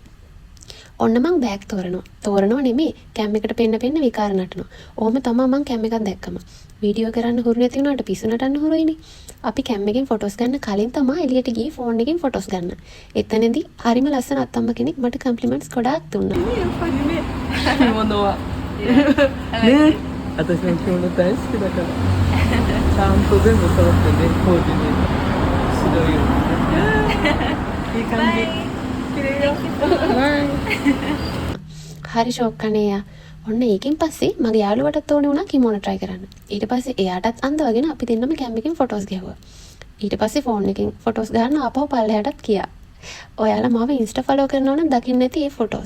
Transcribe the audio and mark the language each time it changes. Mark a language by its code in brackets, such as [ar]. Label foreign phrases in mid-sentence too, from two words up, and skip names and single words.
[si] ඔන්න මං බෑග් තෝරනවා නෙමෙයි කැම් එකට පෙන්න විකාර නටනවා. ඔහොම තමයි මං කැම් එකක් දැක්කම. වීඩියෝ කරන්න හුරු නැති වුණාට පිස්සු නටන්න හුරුයිනේ. අපි කැම් එකෙන් ෆොටෝස් ගන්න කලින් තමයි එළියට ගියේ ෆෝන් එකෙන් ෆොටෝස් ගන්න. එතනදී හරිම ලස්සන අත්තම්ම කෙනෙක් මට කම්ප්ලිමන්ට්ස් ගොඩාක් දුන්නා. [ja] 着物はね私も着物大好きだからちゃんと全部揃ってねコーディネート白いよいい感じ綺麗よバイ [si] හරි ෂොක් අනේ යා. ඔන්න ඒකෙන් පස්සේ මගේ යාළුවටත් ඕනේ වුණා කිමෝන try කරන්න. ඊට පස්සේ එයාටත් අන්දවගෙන අපි දෙන්නම කැම් එකෙන් ෆොටෝස් ගැහුවා. ඊට පස්සේ ෆෝන් එකෙන් ෆොටෝස් ගන්න ආපහු පල්ලෙහාටත් ගියා. ඔයාලා මාව ඉන්ස්ටා ෆලෝ කරනවා නම් දකින්න නැති ඒ ෆොටෝස්.